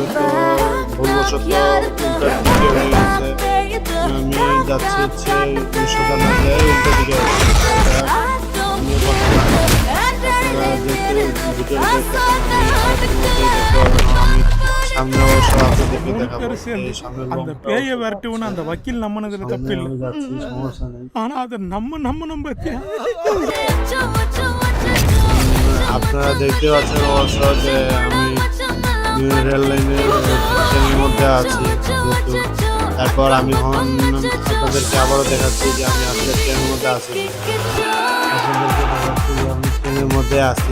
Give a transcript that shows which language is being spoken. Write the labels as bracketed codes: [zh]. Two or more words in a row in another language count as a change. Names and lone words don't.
[bn] তো ভুলবশত উল্টার দিকে হয়ে গেছে। আমি যাচ্ছি হচ্ছে সোজা না যায় উল্টা দিকে আমি সামনে অবশ্য আপনাদেরকে দেখাবো। [ta] அந்த பேயை விரட்டுவோன்னு அந்த வக்கீல் நம்மனதுல தப்பு இல்லை. [bn] যাচ্ছি, সমস্যা নেই। [ta] ஆனா அதை நம்ம பத்தியா [bn] আপনারা দেখতে পাচ্ছেন অবশ্য যে আমি রেল লাইনের ট্রেনের মধ্যে আছি। যেহেতু তারপর আমি আপনাদেরকে আবারও দেখাচ্ছি যে আমি আসলে ট্রেনের মধ্যে আছি। আপনাদেরকে দেখাচ্ছি যে আমি ট্রেনের মধ্যে আছি।